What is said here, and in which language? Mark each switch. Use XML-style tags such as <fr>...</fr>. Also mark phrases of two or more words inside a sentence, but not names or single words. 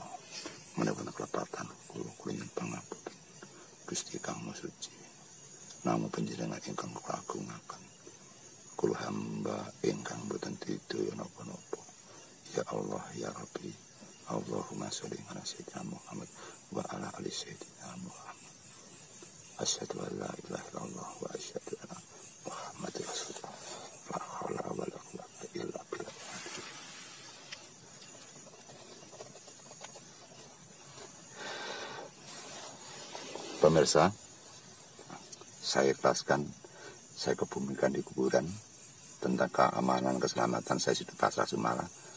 <jv>Menawi kelepatan kula nyuwun pangapunten Gusti kang Maha Suci. Namo panjenengan ingkang kula agungaken. Kula hamba ingkang boten didaya napa-napa.</jv> <ar>يا الله يا ربي. اللهم صل على سيدنا محمد وعلى آل سيدنا محمد. أشهد أن لا إله إلا الله وأشهد أن محمدا رسول الله. لا حول ولا قوة إلا بالله.</ar> <id>Pemirsa, saya ikhlaskan, saya kebumikan di kuburan. Tentang keamanan, keselamatan saya sudah pasrah semua.</id>